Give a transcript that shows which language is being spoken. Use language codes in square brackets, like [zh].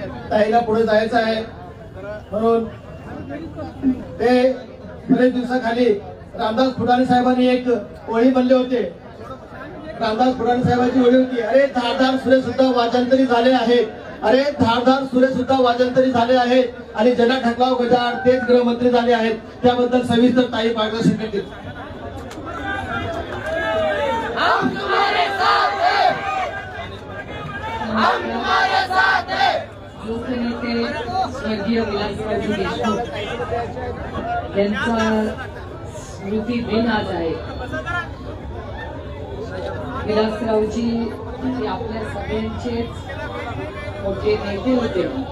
[mr] ताईला पुढे जायचं आहे म्हणून ते बरेच दिवसाखाली रामदास फुटाणे साहेबांनी एक ओळी म्हणले होते. रामदास फुटाणे साहेबांची ओळी होती, अरे धारदार सुरे सुद्धा वाजंत्री झाले आहेत, अरे धारदार सुरे सुद्धा वाजंत्री झाले आहेत आणि जना ठकलाव गजाड तेच गृहमंत्री झाले आहेत. त्याबद्दल सविस्तर ताई मार्गदर्शन करतील. [hi] हम तुम्हारे साथ हैं, हम तुम्हारे साथ हैं. [mr] लोकनेते स्वर्गीय विलासरावजी देशमुख यांचा स्मृती दिन आज आहे. विलासरावजी हे आपल्या सगळ्यांचेच मोठे नेते होते.